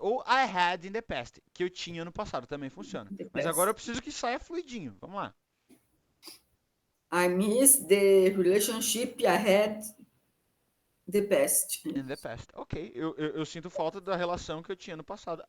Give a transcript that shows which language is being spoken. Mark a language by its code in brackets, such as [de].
[pt] Ou [en] I had in the past, [pt] que eu tinha no passado, também funciona. [en] The [pt] Mas [en] past. [pt] agora eu preciso que saia fluidinho. Vamos lá. [en] I miss the relationship I had the past. In the past. [pt] Ok, eu sinto falta da relação que eu tinha no passado.